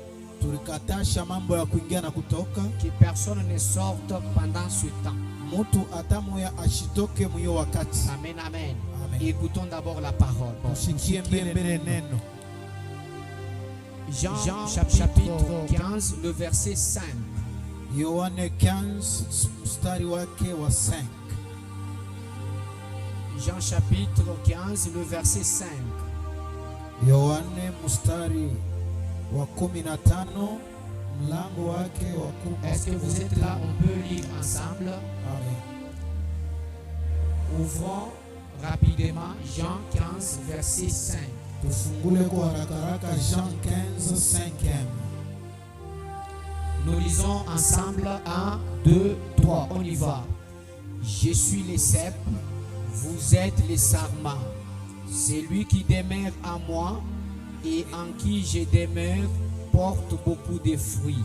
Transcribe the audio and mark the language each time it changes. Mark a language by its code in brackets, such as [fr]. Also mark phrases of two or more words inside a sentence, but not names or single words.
[fr] Que personne ne sorte pendant ce temps. Amen, amen. Écoutons d'abord la parole. Jean chapitre 15, le verset 5. [sw] Yohane 15 mstari wake wa 5. [fr] Jean chapitre 15, le verset 5. [sw] Yohane mstari wa 15 mlango wake wa 10. [fr] Est-ce que vous êtes là? On peut lire ensemble. Amen. Ouvrons rapidement Jean 15, verset 5. [sw] Tufungule kwa haraka Jean 15, 5e. [fr] Nous lisons ensemble 1, 2, 3. On y va. Je suis le cep, vous êtes les sarments. Celui qui demeure en moi et en qui je demeure porte beaucoup de fruits.